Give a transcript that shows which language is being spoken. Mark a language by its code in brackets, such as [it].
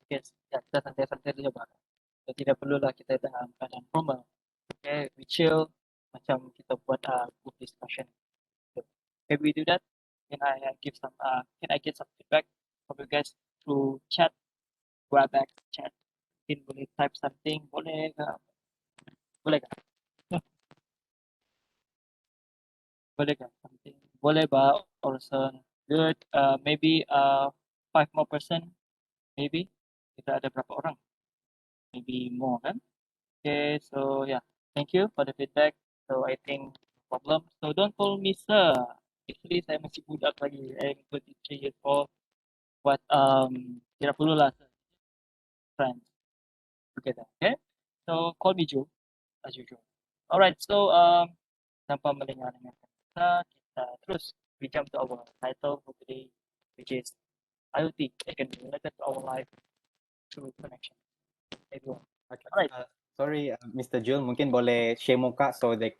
[ms] Because ya, kita santai-santai saja bang. So, tidak perlulah kita dalam keadaan formal. [en] Okay, we chill [ms] macam kita buat [en] group discussion. So, can we do that? Can I get some feedback from you guys through chat, WebEx chat? [ms] Mungkin boleh [en] type something, [ms] boleh ke? Boleh ke? Boleh ke? [en] Something. [ms] Boleh ba? [en] Person. Good. Maybe 5 more person. Maybe. [ms] Kita ada berapa orang? [en] Maybe more kan? Okay, so yeah. Thank you for the feedback. So I think no problem. So don't call me sir. Actually [ms] saya masih budak lagi. [en] I'm 23 years old. But [ms] tidak perlulah [en] sir. Friends together. Okay? So call me Joe as usual. Alright, so [ms] tanpa melengah-lengahkan kita terus [en] we jump to our title for today, which is IoT that can be related to our life through connection. Everyone. Okay. Alright. Sorry, Mr. [ms] Jul, mungkin boleh share muka so